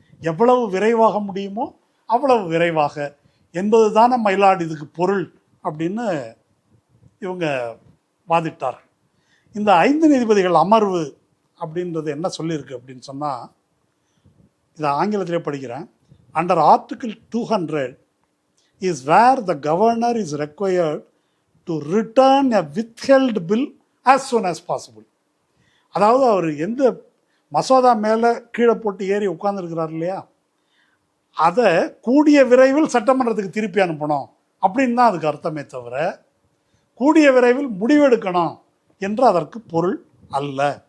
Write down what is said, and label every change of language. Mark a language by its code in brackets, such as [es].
[ta] எவ்வளவு விரைவாக முடியுமோ அவ்வளவு விரைவாக என்பது தானே மயிலாடு இதுக்கு பொருள் அப்படின்னு இவங்க வாதிட்டார்கள். இந்த 5 நீதிபதிகள் அமர்வு அப்படின்றது என்ன சொல்லியிருக்கு அப்படின்னு சொன்னால், இதை ஆங்கிலத்திலே படிக்கிறேன். [en] Under article 200 is where the governor is required to return a withheld bill as soon as possible. [ta] அதாவது அவர் எந்த மசோதா மேலே கீழே போட்டு ஏறி உட்கார்ந்துருக்கிறார் இல்லையா, அதை கூடிய விரைவில் சட்டமன்றத்துக்கு திருப்பி அனுப்பணும் அப்படின்னு தான் அதுக்கு அர்த்தமே தவிர கூடிய விரைவில் முடிவெடுக்கணும் என்று அதற்கு பொருள் அல்ல.